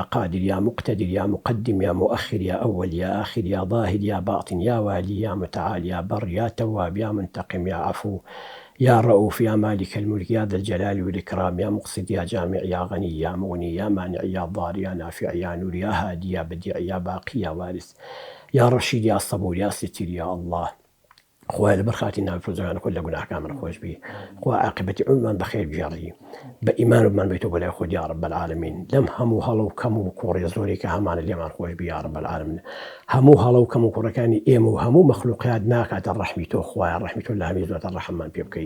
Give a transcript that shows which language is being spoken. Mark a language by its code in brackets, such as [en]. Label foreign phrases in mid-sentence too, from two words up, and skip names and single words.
[ar] قادر يا مقتدر يا مقدم يا مؤخر يا أول يا آخر يا ظاهر يا باطن يا والي يا متعال يا بر يا تواب يا منتقم يا عفو يا رؤوف يا مالك الملك يا ذا الجلال والإكرام يا مقصد يا جامع يا غني يا مغني يا مانع يا ضار يا نافع يا نور يا هادي يا بديع يا باقي يا وارث يا رشيد يا صبور يا ستير يا الله [ckb] خوای لەبەر خاتی ناوفرۆزەکان خۆی لە گوناهەکانمان خۆش بی، خوا عاقبەتی ئەومان بەخێر بژێڕی، بە ئیمان بمان بێتەوە بەلای خۆت [ar] یا رب العالمین. [ckb] لەم هەموو هەڵە و کەم و کوڕێ زۆری کە هەمانە لێمان خۆش بی [ar] یا رب العالمین. [ckb] هەموو هەڵە و کەم و کوڕەکانی ئێمە و هەموو مەخلوقات ناکاتە ڕەحمی تۆ خوایە، ڕەحمی تۆ لە هەمووی زۆرتر ڕەحممان پێ بکەی.